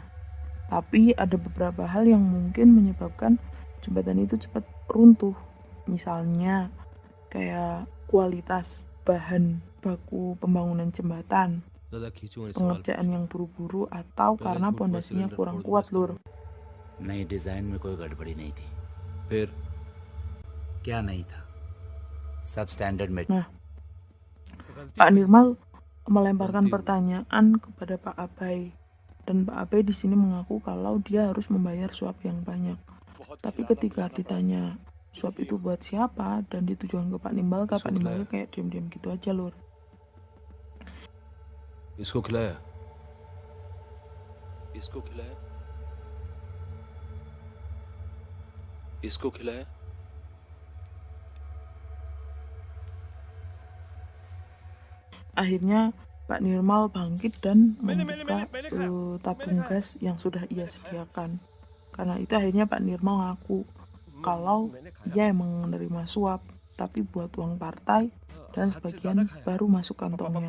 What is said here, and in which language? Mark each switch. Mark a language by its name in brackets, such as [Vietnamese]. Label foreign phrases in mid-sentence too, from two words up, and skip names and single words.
[Indonesian] Tapi ada beberapa hal yang mungkin menyebabkan jembatan itu cepat runtuh. Misalnya kayak kualitas bahan baku pembangunan jembatan, pengerjaan yang buru-buru, atau karena pondasinya kurang kuat, lur. [Hindi] नई डिजाइन में कोई गड़बड़ी नहीं थी. फिर क्या नहीं था? सब स्टैंडर्ड में. [Indonesian] Nah, Pak Nirmal melemparkan pertanyaan kepada Pak Abai Dan Pak Abe di sini mengaku kalau dia harus membayar suap yang banyak. Tapi ketika ditanya suap itu buat siapa dan ditujukan ke Pak Nimbalka kayak diam-diam gitu aja lur. [Hindi] इसको खिलाया इसको खिलाया इसको खिलाया [Indonesian] Akhirnya Pak Nirmal bangkit dan membuka tabung gas yang sudah ia sediakan. Karena itu akhirnya Pak Nirmal ngaku kalau ia emang menerima suap, tapi buat uang partai dan sebagian baru masuk kantongnya.